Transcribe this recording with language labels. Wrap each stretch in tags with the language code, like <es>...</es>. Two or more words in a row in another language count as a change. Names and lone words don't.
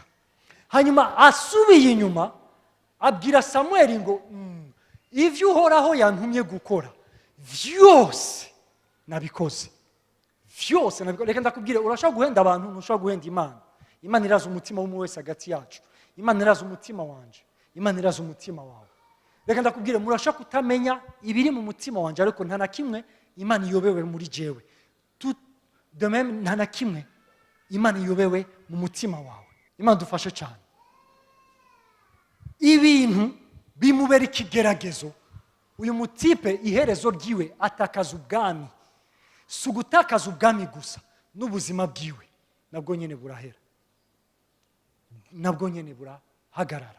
<rn>Hanyuma asubiye inyuma abwira Samuel ngo ivyo uhoraho yantumye gukora vyose nabikoze. Vyose nabikoze. Reka ndakubwire, urashaka guhenda abantu, ntushaka guhenda Imana. Imana iraza umutima w'umwe wese hagati yacu. Imana iraza umutima wanje, Imana iraza umutima wawe. Reka ndakubwire, murashaka kutamenya ibiri mu mutima wanje, ariko nta na kimwe Imana iyobewe muri jewe.</rn> <fr>Tout de même</fr> <rn>nta na kimwe Imana iyobewe mu mutima wawe. Imana dufashe cyane. Ibintu bimubera ikigeragezo, uyu mutipe iherezo ryiwe atakaza ubwami. Si ugutakaza ubwami gusa, n'ubuzima bwiwe nabwo nyene burahera, nabwo nyene burahagarara.</rn>